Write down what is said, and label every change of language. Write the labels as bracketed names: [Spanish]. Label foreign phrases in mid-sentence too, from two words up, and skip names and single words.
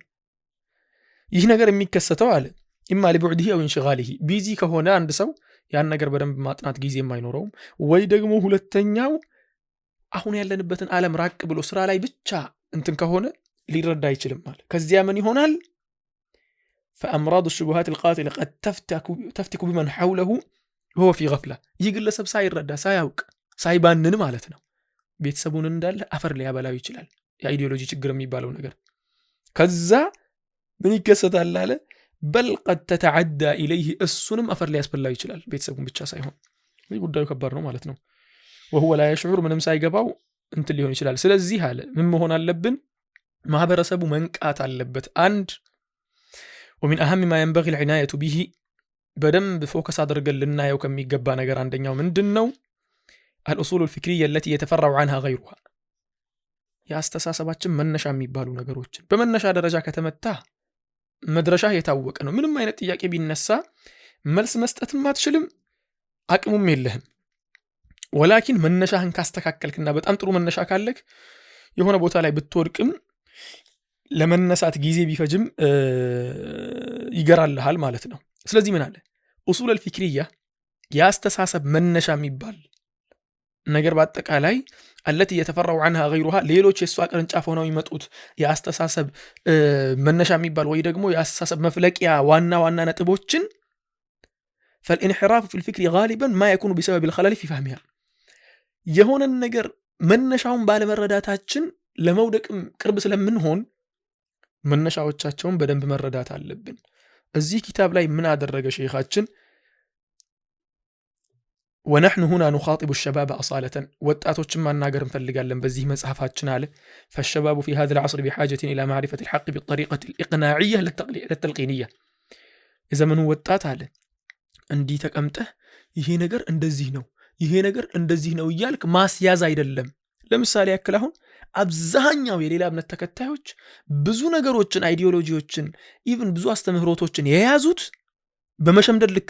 [Amharic] ይህ ነገር የሚከሰተው አለ [Arabic] إما لبعده أو لانشغاله [Amharic] ቢዚ ከሆነ አንድ ሰው ያን ነገር በደንብ ማጥናት ጊዜ የማይኖረው ወይ ደግሞ ሁለተኛው አሁን ያለንበትን ዓለም ራቅ ብሎ ስራ ላይ ብቻ እንትን ከሆነ ሊረዳ አይችልም ማለት ከዚያ ምን ይሆናል فامراض [Arabic] الشبهات القاتله قد تفتك بمن حوله وهو في غفله [Amharic] ይግለሰብ ሳይረዳ ሳያውቅ ሳይባንን ማለት ነው ቤተሰቡን እንዳለ አፈር ሊያበላው ይችላል የአይዲዮሎጂ ችግር የሚባለው ነገር ከዛ ምን ይከሰታል አለ [Arabic] بل قد تتعدى اليه [Amharic] እሱንም አፈር ሊያስበላው ይችላል ቤተሰቡን ብቻ ሳይሆን ይህ ጉዳዩ ከባድ ነው ማለት ነው [Arabic] وهو لا يشعر [Amharic] ምንም ሳይገባው እንት ሊሆን ይችላል ስለዚህ አለ ምን መሆን አለብን ማህበረሰቡ መንቃት አለበት አንድ [Arabic] ومن اهم ما ينبغي العنايه به [Amharic] በደንብ ፎከስ አድርገን ልናየው ከሚገባ ነገር አንደኛው ምንድነው [Arabic] الأصول الفكرية التي يتفرع عنها غيرها [Amharic] ያስተሳሰባችን መነሻ የሚባሉ ነገሮችን በመነሻ ደረጃ ከተመታ መድረሻ የታወቀ ነው ምንም አይነት ጥያቄ ቢነሳ መልስ መስጠትም አትችልም አቅሙም የለህም ولكن መነሻህን ካስተካከልክና በጣም ጥሩ መነሻ ካለክ የሆነ ቦታ ላይ ብትወድቅም ለመነሳት ጊዜ ቢፈጅም ይገራልሃል ማለት ነው ስለዚህ ምን አለ [Arabic] أصول الفكرية [Amharic] ያስተሳሰብ መነሻ የሚባል ነገር በአጠቃላይ التي [Arabic] يتفرع عنها غيرها [Amharic] ሌሎች የሷ ቅርንጫፍ ሆነው ይመጡት ያስተሳሰብ መነሻ የሚባል ወይ ደግሞ ያስተሳሰብ መፍለቂያ ዋና ነጥቦችን [Arabic] فالانحراف في الفكر غالبا ما يكون بسبب الخلل في فهمها [Amharic] የሆነ ነገር መነሻውን ባለመረዳታችን ለመውደቅ ቅርብ ስለምንሆን መነሻዎቻቸውን በደንብ መረዳት አለብን እዚህ ኪታብ ላይ ምን አደረገ ሼኻችን [Arabic] ونحن هنا نخاطب الشباب أصالة وطاتوچን [Amharic] ማናገር እንፈልጋለን በዚህ መጽሐፋችን አለ [Arabic] فالشباب في هذا العصر بحاجة إلى معرفة الحق بالطريقة الإقناعية للتلقينية [Amharic] የዘመኑ ወጣት አለ እንዲህ ተቀምጠህ ይሄ ነገር እንደዚህ ነው ይሄ ነገር እንደዚህ ነው ይያልክ ማስያዝ አይደለም ለምሳሌ ያክል አሁን አብዛኛው የሌላ እምነት ተከታዮች ብዙ ነገሮችን አይዲዮሎጂዎችን ኢቭን ብዙ አስተምህሮቶችን የያዙት በመሸምደድ ልክ